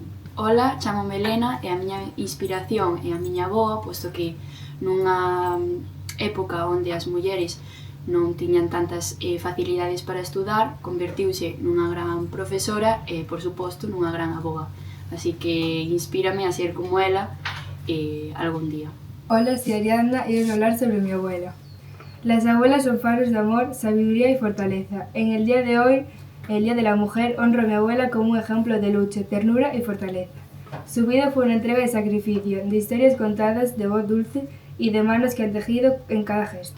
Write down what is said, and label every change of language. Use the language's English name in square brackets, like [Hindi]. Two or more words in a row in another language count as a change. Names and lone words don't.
[Galician] Ola, chamome Elena e a miña inspiración é a miña avoa, posto que nunha época onde as mulleres non tiñan tantas facilidades para estudar, convertiuse nunha gran profesora e, por suposto, nunha gran avoa. Así que inspírame a ser como ela algún día. [Spanish] Hola, soy Ariadna y voy a hablar sobre mi abuela. Las abuelas son faros de amor, sabiduría y fortaleza. En el día de hoy, el Día de la Mujer, honro a mi abuela como un ejemplo de lucha, ternura y fortaleza. Su vida fue una entrega de sacrificio, de historias contadas, de voz dulce y de manos que han tejido en cada gesto.